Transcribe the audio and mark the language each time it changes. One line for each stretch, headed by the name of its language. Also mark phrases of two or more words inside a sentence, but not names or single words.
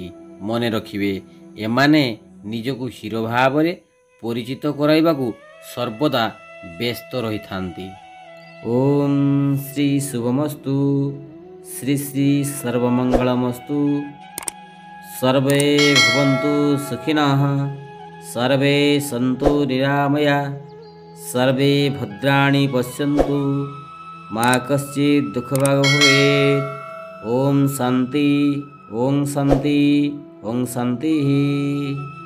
Odia: ମନେ ରଖିବେ, ଏମାନେ ନିଜକୁ ହିରୋ ଭାବରେ ପରିଚିତ କରାଇବାକୁ ସର୍ବଦା ବ୍ୟସ୍ତ ରହିଥାନ୍ତି।
Sanskrit: ଓಂ ଶ୍ରୀ ଶୁଭମସ୍ତୁ, ଶ୍ରୀ ଶ୍ରୀ ସର୍ବମଙ୍ଗଳମସ୍ତୁ। सर्वे भवन्तु सुखिनः, सर्वे सन्तु निरामया, सर्वे भद्राणि पश्यन्तु, मा कश्चित् दुःखभाग् भवेत्। ओम शांति, ओम शांति, ओम शांति।